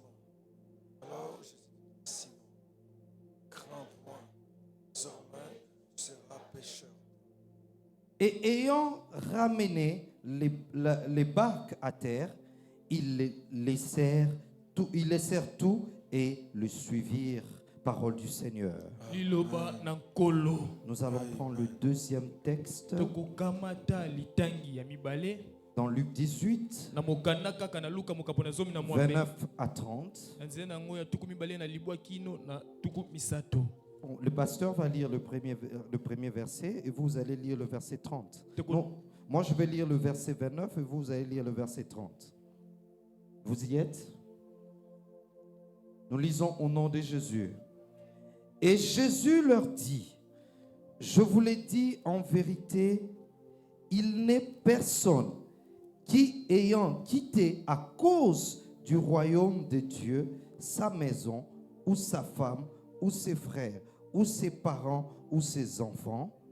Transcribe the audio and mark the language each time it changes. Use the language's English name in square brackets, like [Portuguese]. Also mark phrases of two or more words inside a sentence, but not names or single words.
[French] Alors je dis Simon, crains point, désormais tu seras pécheur. Et ayant ramené les barques à terre, ils laissèrent tout et le suivirent. Parole du Seigneur. [Lingala] Liloba na nkolo. [French] Nous allons prendre le deuxième texte [Lingala] Tokokamata litangi ya mibale. [French] dans Luc 18, [Lingala] Na mokanda kaka na Luka mokapo na zomi na mwambe. [French] 29 à 30. [Lingala] Na nzela nango ya tuku mibale na libwa kino na tuku misato. [French] Bon, le pasteur va lire le premier verset et vous allez lire le verset 30. Non, moi je vais lire le verset 29 et vous allez lire le verset 30. Vous y êtes? Nous lisons au nom de Jésus. Et Jésus leur dit, je vous l'ai dit en vérité, il n'est personne qui, ayant quitté à cause du royaume de Dieu sa maison ou sa femme ou ses frères ou ses parents ou ses enfants,